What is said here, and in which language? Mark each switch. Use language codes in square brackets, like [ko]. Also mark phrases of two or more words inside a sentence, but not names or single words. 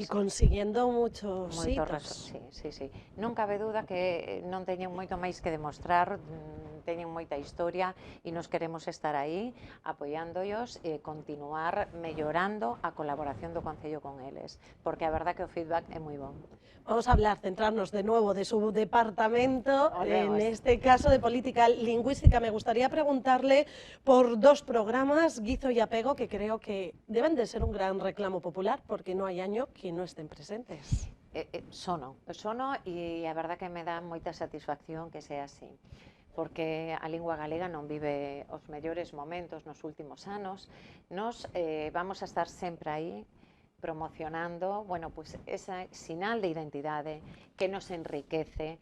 [gl] E consiguiendo moitos hitos. Sí. Non cabe duda que non teñen moito máis que demostrar, teñen moita historia e nos queremos estar aí apoiándoos e continuar mellorando a colaboración do Concello con eles, porque a verdad que o feedback é moi bon. [es] Vamos a hablar, centrarnos de nuevo de su departamento, en este caso de política lingüística. Me gustaría preguntarle por dos programas, Guizo y Apego, que creo que deben de ser un gran reclamo popular, porque no hay año que no estén presentes. [gl] Sono e a verdad que me dá moita satisfacción [es] que sea así, [gl] porque a lingua galega non vive os mellores momentos nos últimos anos. Nos vamos a estar sempre aí promocionando, [es] bueno, pues [gl] ese sinal de identidade que nos enriquece.